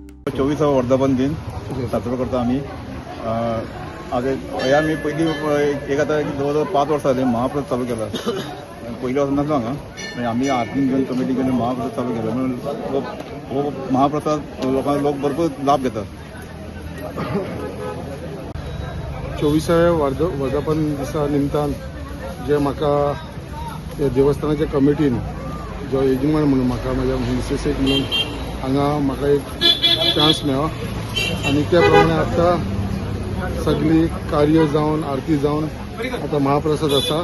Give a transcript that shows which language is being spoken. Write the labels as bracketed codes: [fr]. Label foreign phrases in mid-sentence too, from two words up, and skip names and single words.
[mr] 24वा वर्धापन दिन साजरो करता आम्ही. हे आम्ही पहिली एक आता जवळजवळ 5 वर्ष झाले महाप्रसाद चालू केला. पहिल्या वर्षी नसलो हांगा म्हणजे आम्ही आरती घेऊन कमिटी घेऊन महाप्रसाद चालू केला म्हणून हो महाप्रसाद लोक भरपूर लाभ घेतात. [kok] 24व्या वर्धापन दिसा निमतान जे म्हाका देवस्थानाच्या कमिटीन जो यजमान म्हणून म्हाका म्हाज्या मिसेसेक म्हणून हांगा म्हाका एक चान्स मेळ्ळो आनी त्या प्रमाणे आतां सगळी कार्य जावन आरती जावन आतां महाप्रसाद आसा.